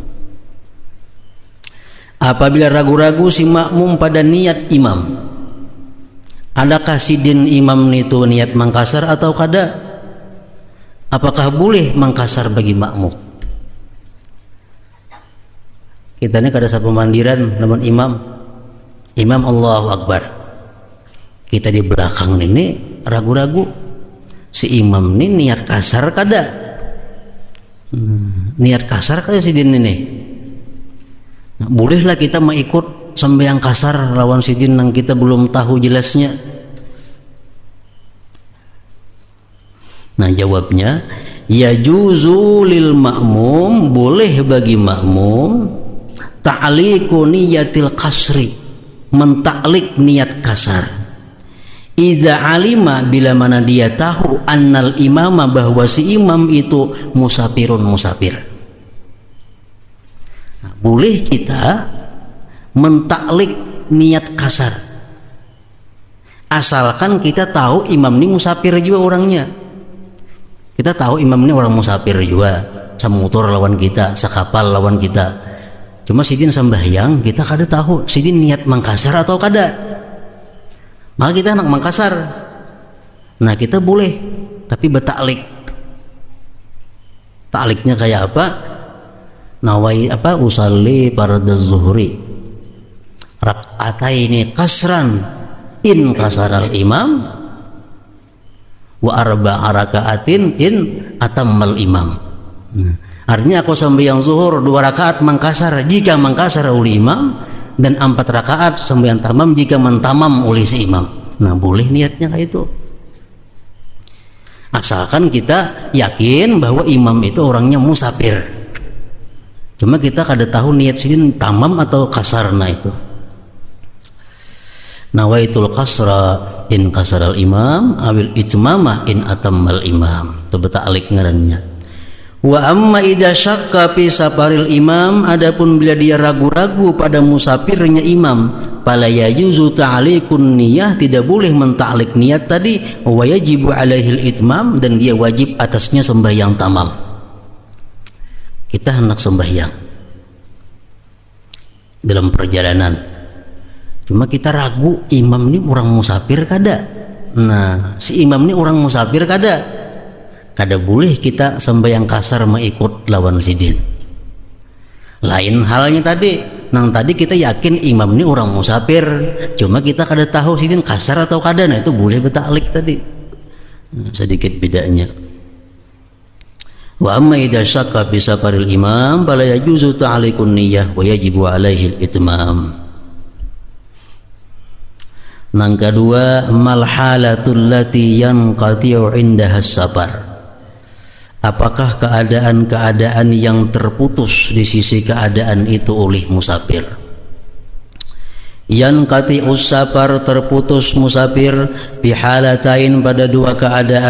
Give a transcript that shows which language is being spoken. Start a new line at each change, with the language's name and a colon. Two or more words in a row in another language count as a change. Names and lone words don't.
Banjar: Apabila ragu-ragu si makmum pada niat imam, adakah sidin imam itu niat mengkasar atau kada?
Indonesian: Apakah boleh mengkasar bagi makmum?
Banjar: Kita ini kada sapa mandiran lamun imam Allahu Akbar, kita di belakang ini ragu-ragu si imam ini niat kasar kada, niat kasar kada si din ini. Nah, bolehlah kita mengikut sembahyang kasar lawan si din yang kita belum tahu jelasnya.
Indonesian: Nah, jawabnya
Arabic: يجوز للمأموم,
Indonesian: boleh bagi makmum
Arabic: تعليق نية القصر,
Indonesian: mentaklik niat kasar.
Arabic: إذا علم,
Indonesian: bila mana dia tahu,
Arabic: أن الإمام,
Indonesian: bahwa si imam itu musafirun, musafir. Nah, boleh kita mentaklik niat kasar asalkan kita tahu imam ini musafir juga orangnya.
Banjar: Kita tahu imam ini orang musafir juga, semotor lawan kita, sekapal lawan kita. Cuma sidin sembahyang kita kada tahu sidin niat mangkasar atau kada. Maka kita anak mangkasar. Nah kita boleh, tapi betaklik. Takliknya kayak apa? Nawai apa?
Arabic: أصلي فرض الظهر ركعتين قصرا إن قصر الإمام وأربع ركعات إن أتم الإمام.
Banjar: Artinya aku sembahyang zuhur 2 rakaat mangkasar jika mangkasar oleh imam, dan 4 rakaat sembahyang tamam jika mentamam oleh si imam.
Indonesian: Nah boleh niatnya kayak itu, asalkan kita yakin bahwa imam itu orangnya musafir.
Banjar: Cuma kita kada tahu niat sidin tamam atau kasarna itu.
Arabic: نويت القصر إن قصر الإمام أو الإتمام إن أتم الإمام.
Banjar: Itu betaklik ngarannya.
Arabic: وأما إذا شك في سفر الإمام,
Indonesian: adapun bila dia ragu-ragu pada musafirnya imam,
Arabic: فلا يجوز تعليق النية,
Indonesian: tidak boleh mentaklik niat tadi,
Arabic: ويجب عليه الإتمام,
Indonesian: dan dia wajib atasnya sembahyang tamam.
Banjar: Kita hendak sembahyang dalam perjalanan, cuma kita ragu imam ini orang musafir kada. Nah si imam ini orang musafir kada boleh kita sembahyang kasar mengikut lawan sidin. Lain halnya tadi, nang tadi kita yakin imam ini orang musafir, cuma kita kada tahu sidin kasar atau kada. Nah itu boleh betaklik tadi.
Indonesian: Nah, sedikit bedanya.
Arabic: وأما إذا شك بسفر الإمام فلا يجوز تعليق النية ويجب عليه الإتمام.
Banjar: Nang kedua,
Arabic: ما الحالة التي ينقطع عندها السفر.
Indonesian: Apakah keadaan-keadaan yang terputus di sisi keadaan itu oleh musafir?
Arabic: ينقطع السفر,
Indonesian: terputus musafir, bihalatain, pada 2 keadaan.